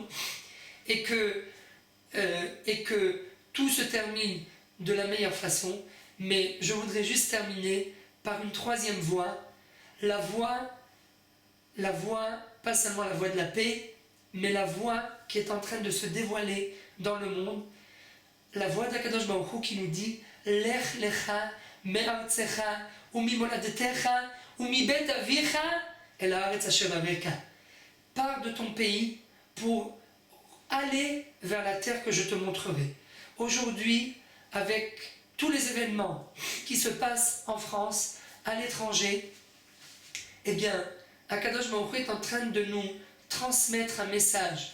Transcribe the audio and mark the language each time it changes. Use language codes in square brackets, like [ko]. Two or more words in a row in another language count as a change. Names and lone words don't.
[fr] Et que tout se termine de la meilleure façon. Mais je voudrais juste terminer par une troisième voie. La voie, pas seulement la voie de la paix, mais la voie qui est en train de se dévoiler dans le monde, la voie d'Akadosh Baruch Hu qui nous dit [he] לך לך מארצך וממולדתך ומבית אביך אל הארץ אשר אראך. [fr] Pars de ton pays pour aller vers la terre que je te montrerai. Aujourd'hui, avec tous les événements qui se passent en France, à l'étranger, eh bien, Akadosh Baruch Hu est en train de nous transmettre un message.